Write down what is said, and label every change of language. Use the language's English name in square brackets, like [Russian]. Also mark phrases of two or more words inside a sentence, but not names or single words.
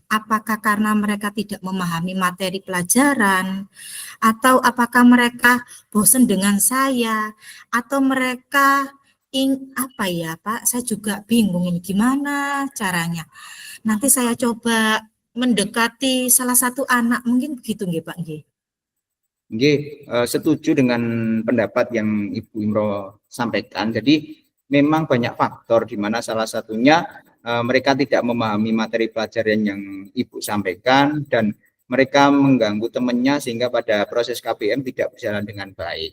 [Indonesian] Apakah karena mereka tidak memahami materi pelajaran, atau apakah mereka bosan dengan saya, atau mereka apa ya Pak, saya juga bingung ini gimana caranya. Nanti saya coba mendekati salah satu anak, mungkin begitu nggih Pak nggih. Nggih, setuju dengan pendapat yang Ibu Imro sampaikan. Jadi memang banyak faktor di mana salah satunya mereka tidak memahami materi pelajaran yang Ibu sampaikan dan mereka mengganggu temannya sehingga pada proses KBM tidak berjalan dengan baik.